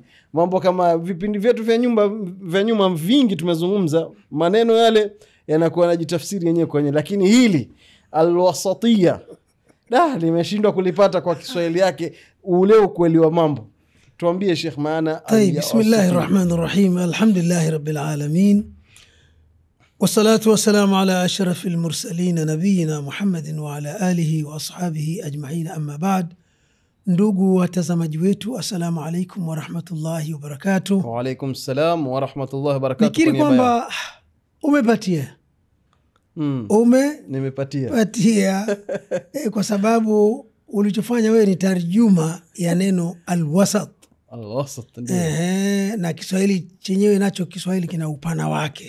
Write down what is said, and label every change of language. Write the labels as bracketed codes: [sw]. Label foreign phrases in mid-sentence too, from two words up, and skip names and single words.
[sw] Mambo kama vipindi vyetu vya nyuma vingi tumezungumza, maneno yale yanakuwa yanajitafsiri yenyewe kwenye, lakini hili al-wasatiyya nimeshindwa kulipata kwa Kiswahili yake ule ukweli wa mambo. Tuambie Sheikh maana. [ar] بسم الله الرحمن الرحيم، الحمد لله رب العالمين، والصلاة والسلام على أشرف المرسلين نبينا محمد وعلى آله وأصحابه أجمعين، أما بعد. [sw] Ndugu watazamaji wetu, [ar] السلام عليكم ورحمة الله وبركاته. وعليكم السلام ورحمة الله وبركاته. [sw] Nikiri kwamba umepatia nimepatia kwa sababu ulichofanya wewe ni tarjuma ya neno al-wasat. Na Kiswahili chenyewe nacho, Kiswahili kina upana wake.